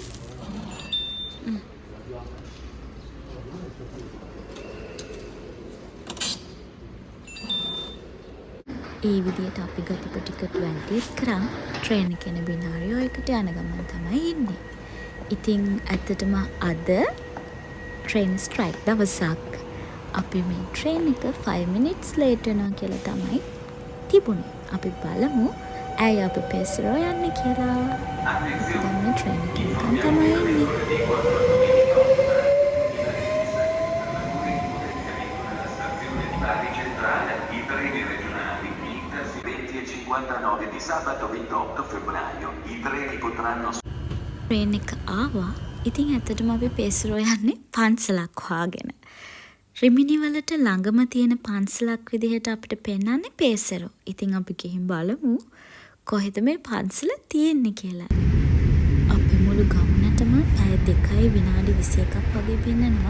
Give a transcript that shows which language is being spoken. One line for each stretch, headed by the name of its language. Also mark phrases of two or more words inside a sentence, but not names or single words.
Sinhala: ඒ විදිහට අපි ගත්ත ටිකට් වැන්ටිස් කරන් ට්‍රේන් එකේ යන බිනාරියෝ එකට යන ගමන් තමයි ඉන්නේ. ඉතින් ඇත්තටම අද
English: train strike
Sinhala: දවසක්. අපි මේ ට්‍රේන් එක
English: 5 minutes late
Sinhala: වෙනවා කියලා තමයි තිබුණේ. අපි බලමු ඇයි අපි පෙසරෝ යන්නේ කියලා. දැන් මේ ට්‍රේන් එකේ නිකන් තමයි ඉන්නේ.
Italian: 59 di sabato 28 febbraio. I treni potranno
Sinhala: ට්‍රේන් එක ආවා. ඉතින් ඇත්තටම අපි පෙසරෝ යන්නේ පන්සලක් හොයාගෙන. රිමිනි වලට ළඟම තියෙන පන්සලක් විදිහට අපිට පෙන්වන්නේ පෙසරෝ. ඉතින් අපි ගිහින් බලමු කොහෙද මේ පන්සල තියෙන්නේ කියලා. අපි මුළු ගමනටම පැය 2යි විනාඩි 21ක් වගේ පෙන්නනවා.